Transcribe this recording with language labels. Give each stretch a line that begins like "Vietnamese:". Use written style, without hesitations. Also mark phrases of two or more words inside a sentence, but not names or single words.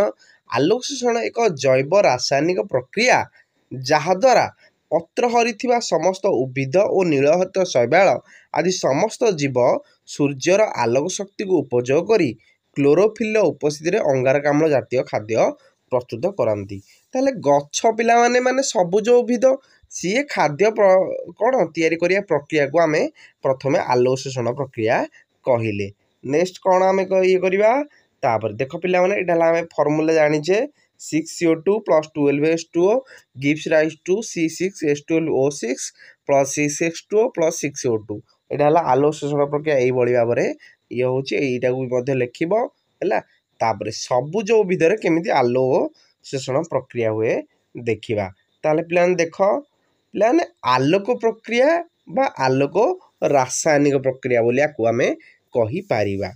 Odia: ଆଲୋକ ଶ୍ଳେଷଣ ଏକ ଜୈବ ରାସାୟନିକ ପ୍ରକ୍ରିୟା ଯାହାଦ୍ୱାରା ପତ୍ର ହରିଥିବା ସମସ୍ତ ଉଦ୍ଭିଦ ଓ ନୀଳହରିତ ଶୈବାଳ ଆଦି ସମସ୍ତ ଜୀବ ସୂର୍ଯ୍ୟର ଆଲୋକ ଶକ୍ତିକୁ ଉପଯୋଗ କରି କ୍ଲୋରୋଫିଲ୍ର ଉପସ୍ଥିତିରେ ଅଙ୍ଗାରକାମ୍ଳ ଜାତୀୟ ଖାଦ୍ୟ ପ୍ରସ୍ତୁତ କରନ୍ତି। ତାହେଲେ ଗଛ ପିଲାମାନେ ମାନେ ସବୁଜ ଉଦ୍ଭିଦ, ସିଏ ଖାଦ୍ୟ କ'ଣ ତିଆରି କରିବା ପ୍ରକ୍ରିୟାକୁ ଆମେ ପ୍ରଥମେ ଆଲୋକ ଶ୍ଳେଷଣ ପ୍ରକ୍ରିୟା କହିଲେ। ନେକ୍ସଟ କ'ଣ ଆମେ ଇଏ କରିବା, ତାପରେ ଦେଖ ପିଲାମାନେ ଏଇଟା ହେଲା ଆମେ ଫର୍ମୁଲା ଜାଣିଛେ 6CO2 + 12H2O
English: gives rise to
Odia: C6H12O6 + C6H2O + 6CO2। ଏଇଟା ହେଲା ଆଲୋକ ଶ୍ଳେଷଣ ପ୍ରକ୍ରିୟା। ଏଇଭଳି ଭାବରେ ଇଏ ହେଉଛି, ଏଇଟାକୁ ବି ମଧ୍ୟ ଲେଖିବ ହେଲା। ତାପରେ ସବୁଜ ଉଦ୍ଭିଦରେ କେମିତି ଆଲୋକ ଶ୍ଳେଷଣ ପ୍ରକ୍ରିୟା ହୁଏ ଦେଖିବା। ତାହେଲେ ପିଲାମାନେ ଦେଖ, ପିଲାମାନେ ଆଲୋକ ପ୍ରକ୍ରିୟା ବା ଆଲୋକ ରାସାୟନିକ ପ୍ରକ୍ରିୟା ବୋଲି ଆକୁ ଆମେ କହିପାରିବା।